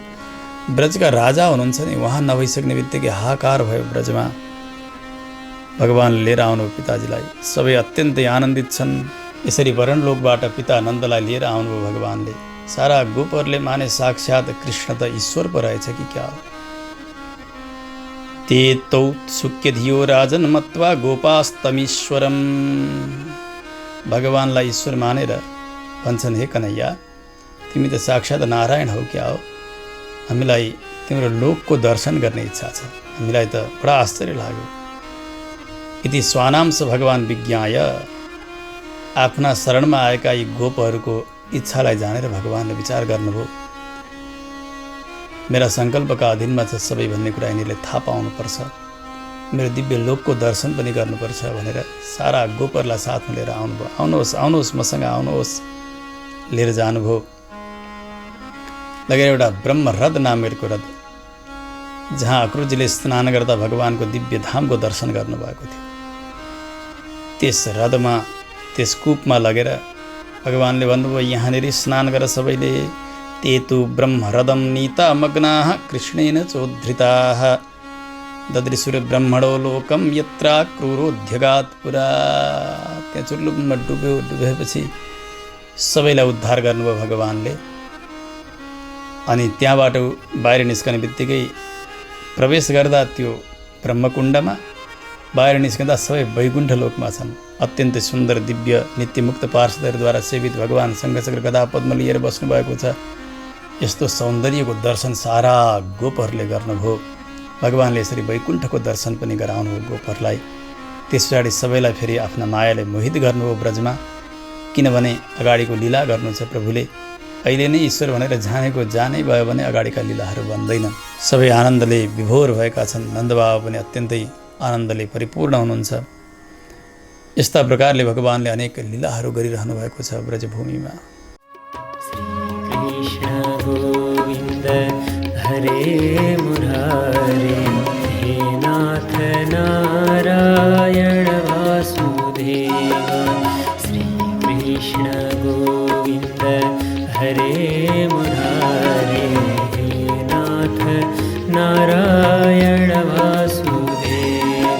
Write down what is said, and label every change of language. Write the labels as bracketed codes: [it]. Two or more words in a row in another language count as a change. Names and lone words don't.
[ne] ब्रजका राजा हुनुहुन्छ नि, उहाँ नभइसक्ने बित्तिकै हाहाकार भयो ब्रजमा। भगवान्ले लिएर आउनुभयो पिताजीलाई। सबै अत्यन्तै आनन्दित छन्। यसरी वरुण लोकबाट पिता नन्दलाई लिएर आउनुभयो भगवान्ले। सारा गोपहरूले माने साक्षात कृष्ण त ईश्वर पो रहेछ कि क्या हो। [sa] ते तौ सुक्यधियो राजन मत्वा गोपास्तमीश्वरम। [ne] भगवान्लाई ईश्वर मानेर भन्छन्, हे कन्हैया, तिमी त साक्षात नारायण हौ क्या हो। हामीलाई तिम्रो लोकको दर्शन गर्ने इच्छा छ। हामीलाई त बडा आश्चर्य लाग्यो। [sa] इति स्वानांश भगवान् विज्ञाय। [ne] आफ्ना शरणमा आएका यी गोपहरूको इच्छालाई जानेर भगवान्ले विचार गर्नुभयो। मेरा सङ्कल्पका अधीनमा छ सबै भन्ने कुरा यिनीहरूले थाहा पाउनुपर्छ। मेरो दिव्य लोकको दर्शन पनि गर्नुपर्छ भनेर सारा गोपरलाई साथमा लिएर आउनुभयो। आउनुहोस्, आउनुहोस्, मसँग आउनुहोस्। लिएर जानुभयो। लगेर एउटा ब्रह्मरथ नामेको रथ, जहाँ अक्रुजीले स्नान गर्दा भगवान्को दिव्य धामको दर्शन गर्नुभएको थियो, त्यस रथमा, त्यस कूपमा लगेर भगवान्ले भन्नुभयो, यहाँनिर स्नान गर सबैले। [sa] ते तु ब्रह्मरथं नीता मग्नाः कृष्णेन चोद्धृताः ददृशुर ब्रह्मणो लोकम यत्रा क्रूरोध्यगात् पुरा। [ne] त्यहाँ चुल्लुकमा डुब्यो। डुबेपछि सबैलाई उद्धार गर्नुभयो भगवानले। अनि त्यहाँबाट बाहिर निस्कने बित्तिकै प्रवेश गर्दा त्यो ब्रह्मकुण्डमा बाहिर निस्कँदा सबै वैकुण्ठ लोकमा छन्। अत्यन्तै सुन्दर दिव्य नित्यमुक्त पार्षदहरूद्वारा सेवित भगवान शङ्खचक्र गदा पद्म लिएर बस्नुभएको छ। यस्तो सौन्दर्यको दर्शन सारा गोपहरूले गर्नुभयो। भगवानले यसरी वैकुण्ठको दर्शन पनि गराउनुभयो गोपहरूलाई। त्यस पछाडि सबैलाई फेरि आफ्ना मायाले मोहित गर्नुभयो ब्रजमा, किनभने अगाडिको लीला गर्नु छ प्रभुले। अहिले नै ईश्वर भनेर जानेको जानै भयो भने अगाडिका लीलाहरू बन्दैनन्। सबै आनन्दले विभोर भएका छन्। नन्दबाबा पनि अत्यन्तै आनन्दले परिपूर्ण हुनुहुन्छ। यस्ता प्रकारले भगवानले अनेक लीलाहरू गरिरहनु भएको छ ब्रजभूमिमा। [sa] कृष्ण गोविन्द हरे मुरारे, हे नाथ नारायण वासुदेव। श्री कृष्ण गोविन्द हरे मुरारे, हे नाथ नारायण वासुदेव।